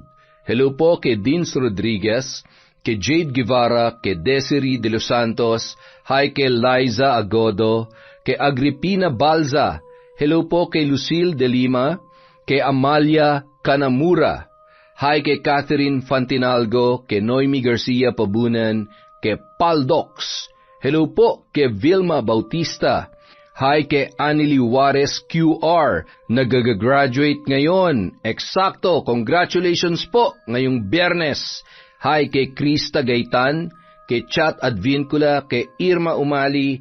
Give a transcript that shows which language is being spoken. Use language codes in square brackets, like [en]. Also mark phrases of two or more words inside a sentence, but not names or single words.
[tl] Hello po kay Dins Rodriguez, kay Jade Guevara, kay Desiree de los Santos. Hi kay Liza Agodo, kay Agripina Balza. Hello po kay Lucille de Lima, kay Amalia Kanamura. Hi kay Catherine Fantinalgo, kay Noemi Garcia Pabunan, kay Paldox. Hello po kay Vilma Bautista. Hi kay Anily Juarez QR, nag-graduate ngayon. Eksakto, congratulations po ngayong Biyernes. Hi kay Krista Gaitan, kay Chat Advincula, kay Irma Umali.